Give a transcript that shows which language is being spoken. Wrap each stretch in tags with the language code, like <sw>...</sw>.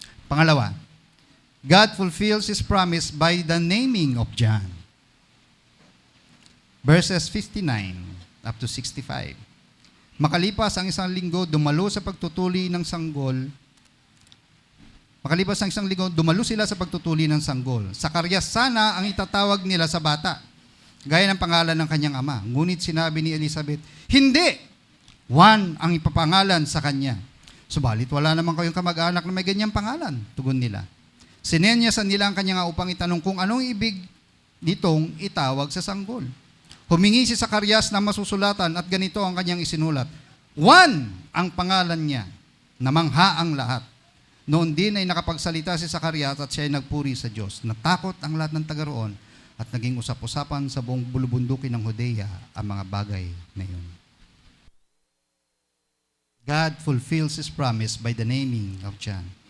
<tl>Pangalawa,</tl> <en>God fulfills His promise by the naming of John. Verses 59 up to 65.</en> <tl>Makalipas ang isang linggo, dumalo sa pagtutuli ng sanggol. Makalipas ang isang linggo, dumalo sila sa pagtutuli ng sanggol. Zacarias sana ang itatawag nila sa bata, gaya ng pangalan ng kanyang ama. Ngunit sinabi ni Elizabeth, hindi! Juan ang ipapangalan sa kanya. Subalit wala naman kayong kamag-anak na may ganyang pangalan, tugon nila. Sinenyasan nila ang kanyang upang itanong kung anong ibig nitong itawag sa sanggol. Humingi si Zacarias ng masusulatan at ganito ang kanyang isinulat. Juan ang pangalan niya, namangha ang lahat. Noon din ay nakapagsalita si Zacarias at siya ay nagpuri sa Diyos. Natakot ang lahat ng taga roon at naging usap-usapan sa buong bulubundukin ng Judea ang mga bagay na yun.</tl> <en>God fulfills His promise by the naming of John.</en>